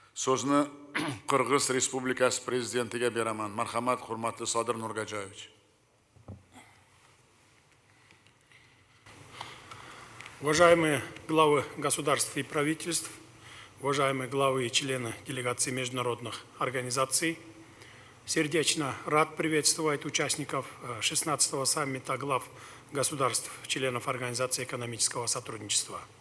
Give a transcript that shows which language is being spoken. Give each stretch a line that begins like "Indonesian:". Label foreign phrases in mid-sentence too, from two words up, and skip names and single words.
Uzbek: So'zni Qirg'iz Respublikasi prezidentiga beraman. Marhamat, hurmatli Sodir Nurgajoyevich.
Russian: Уважаемые главы государств и правительств, уважаемые главы и члены делегаций международных организаций, сердечно рад приветствовать участников 16-го саммита глав государств, членов Организации экономического сотрудничества.